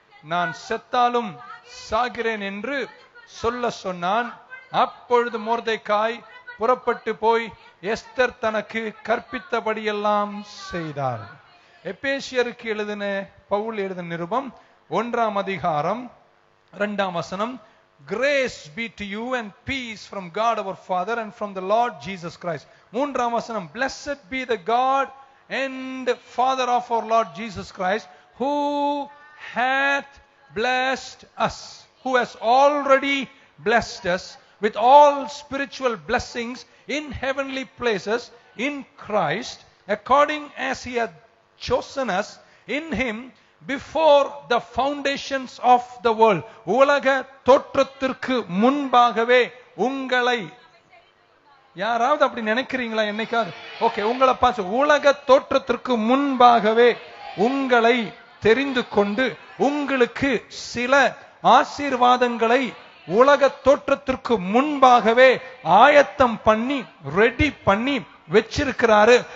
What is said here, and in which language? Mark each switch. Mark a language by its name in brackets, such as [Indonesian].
[Tamil] நான் செத்தாலும் சாகிறேன் என்று சொல்ல சொன்னான். அப்பொழுது மொர்தெகாய் புறப்பட்டு போய் எஸ்தர் தனக்கு கற்பித்தபடியெல்லாம் செய்தார். எபேசியருக்கு எழுதின பவுல் எழுதின நிருபம் 1ஆம் அதிகாரம் 2ஆம் வசனம். [English] Grace be to you and peace from God our Father and from the Lord Jesus Christ. [Tamil] 3ஆம் வசனம். [English] Blessed be the God and Father of our Lord Jesus Christ, who hath blessed us, who has already blessed us with all spiritual blessings in heavenly places in Christ, according as he hath chosen us in him before the foundations of the world. [Tamil] உலக தோற்றத்திற்கு முன்பாகவே உங்களை. யாராவது அப்படி நினைக்கிறீங்களா என்னைக்காவது? Okay, உங்களை பார்த்து, உலக தோற்றத்திற்கு முன்பாகவே உங்களை தெரிந்து கொண்டு உங்களுக்கு சில ஆசீர்வாதங்களை உலக தோற்றத்திற்கு முன்பாகவே ஆயத்தம் பண்ணி ரெடி பண்ணி வச்சிருக்கிறாரு.